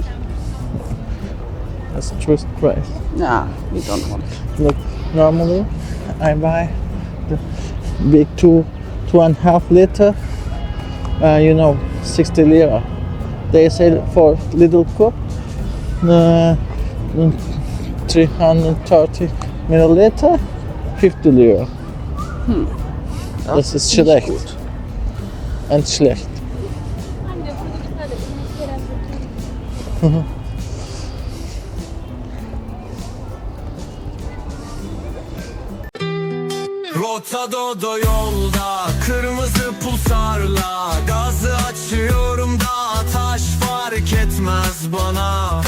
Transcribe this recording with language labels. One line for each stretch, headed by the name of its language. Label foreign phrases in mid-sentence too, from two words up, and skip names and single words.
English: That's first price. Nah, we don't want. Look, normally I buy the big 2.5 liter. 60 lira. They sell for little cup 330 milliliter 50 lira.
German: Das ist schlecht. Und schlecht.
Turkish: Rotadodo yolda, kırmızı pulsarla gazı açıyorum da taş fark etmez bana.